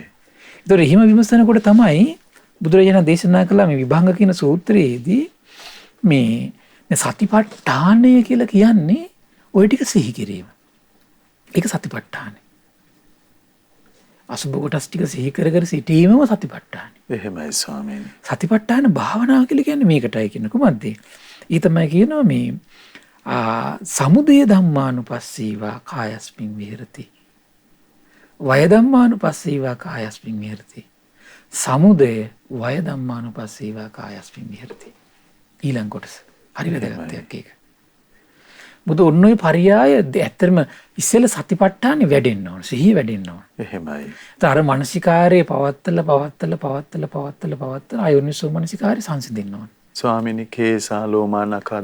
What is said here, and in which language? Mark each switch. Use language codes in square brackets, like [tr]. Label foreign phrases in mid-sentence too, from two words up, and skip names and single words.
[si] ඒතොර එහෙම විමසනකොට තමයි බුදුරජාණන් දේශනා කළා මේ විභංග කියන සූත්‍රයේදී මේ සතිපට්ඨානය කියලා කියන්නේ ওই ටික සිහි කිරීම. ඒක සතිපට්ඨානයි. අසුභ කොටස් ටික සිහි කර කර සිටීමම සතිපට්ඨානයි. එහෙමයි ස්වාමීනි. සතිපට්ඨාන භාවනාව කියලා කියන්නේ මේකටයි කියන කුමක්ද? ඊ තමයි කියනවා මේ [pi] සමුදය ධම්මානුපස්සීවා කායස්මින් විහෙරති. වය ධම්මානුපස්සීවා කායස්මින් විහෙරති. සමුදය වය ධම්මානුපස්සීවා කායස්මින් විහෙරති. [si] ඊළඟ කොටස. හරි වැදගත් එකක් ඒක. බුදු ඔන්න ඔය පරියාය ඇත්තටම ඉස්සෙල්ල සතිපට්ඨානෙ වැඩෙන්න ඕන. සිහිය වැඩෙන්න ඕන. එහෙමයි. අර මානසිකාරයේ පවත්තලා අයෝනිසෝ මානසිකාරය සංසිඳෙන්න ඕන. [pi] ස්වාමීනි කේසා ලෝමා නඛා